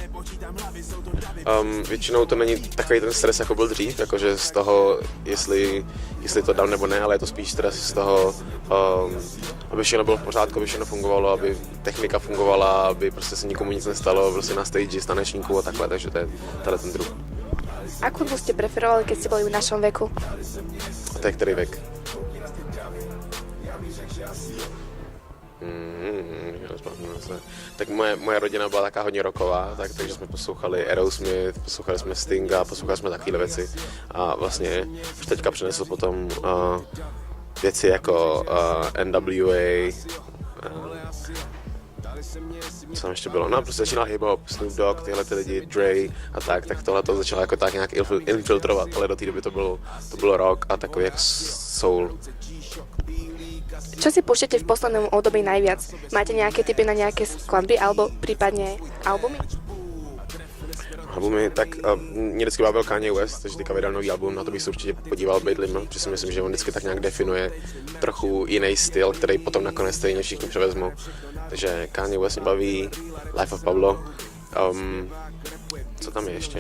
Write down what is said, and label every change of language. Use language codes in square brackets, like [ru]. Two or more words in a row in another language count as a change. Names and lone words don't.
[cs] Většinou to není takový ten stres, jako byl dřív, jakože z toho, jestli to dám nebo ne, ale je to spíš stres z toho, aby všechno bylo v pořádku, aby všechno fungovalo, aby technika fungovala, aby prostě se nikomu nic nestalo, prostě na stage, z tanečníků a takhle, takže to je ten druh. [sk] Akú hudbu ste preferovali, keď ste boli v našom veku? [cs] A to je který věk? Tak moje rodina byla taká hodně rocková, takže jsme poslouchali Aerosmith, poslouchali jsme Stinga, poslouchali jsme takovéhle věci a vlastně už teďka přinesl potom věci jako NWA, co tam ještě bylo, no prostě začínal hip-hop, Snoop Dogg, tyhle ty lidi, Dre a tak tohle to začalo jako tak nějak infiltrovat, ale do té doby to bylo rock a takový jak soul. [sk] Čo si púšťate v poslednom období najviac? Máte nejaké tipy na nejaké skladby alebo prípadne albumy? [cs] Albumy, tak mě vždycky bavil Kanye West, takže teďka vydal nový album, na to bych se určitě podíval Bejtlím, protože si myslím, že on vždycky tak nějak definuje trochu jiný styl, který potom nakonec stejně všichni převezmou. Takže Kanye West mě baví, Life of Pablo, co tam je ještě?